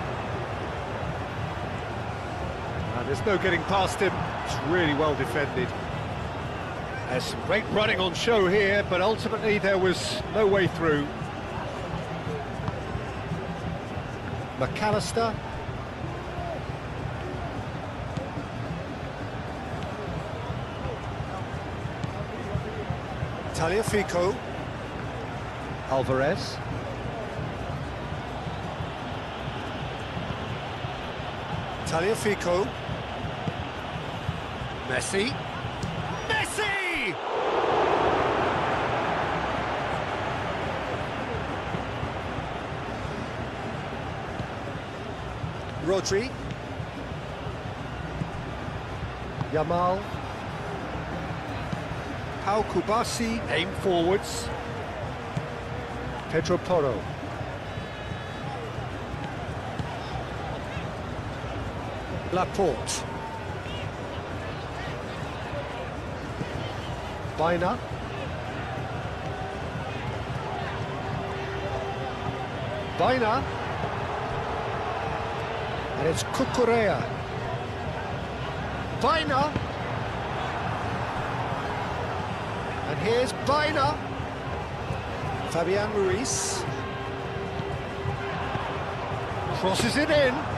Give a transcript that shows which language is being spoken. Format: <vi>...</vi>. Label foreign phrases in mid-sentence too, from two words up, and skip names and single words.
<en>And there's no getting past him. It's really well defended. There's some great running on show here, but ultimately there was no way through. McAllister. Tagliafico. Alvarez. Tagliafico. Messi. Messi! Rodri. Yamal. Pau Kubasi, aim forwards. Pedro Porro. Laporte. Baina. Baina. And it's Cucurella. Baina. And here's Baina. Fabian Ruiz. Crosses it in.</en>